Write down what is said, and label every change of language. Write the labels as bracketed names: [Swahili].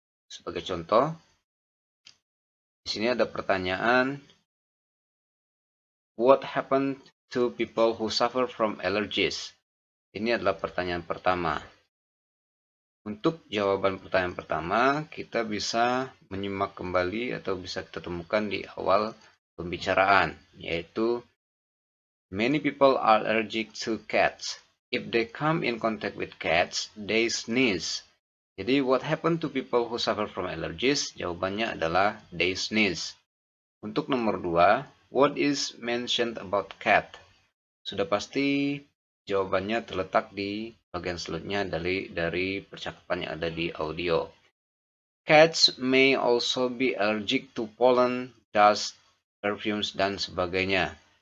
[Indonesian] Sebagai contoh, di sini ada pertanyaan, [English] what happened to people who suffer from allergies? [Indonesian] Ini adalah pertanyaan pertama. Untuk jawaban pertanyaan pertama, kita bisa menyimak kembali atau bisa kita temukan di awal pembicaraan, yaitu [English] many people are allergic to cats. If they come in contact with cats, they sneeze. [Indonesian] Jadi, [English] what happened to people who suffer from allergies? [Indonesian] Jawabannya adalah [English] they sneeze. [Indonesian] Untuk nomor 2, [English] what is mentioned about cat? [Indonesian] Sudah pasti jawabannya terletak di bagian selanjutnya dari percakapan yang ada di audio. [English] Cats may also be allergic to pollen, dust, perfumes, [Indonesian] dan sebagainya.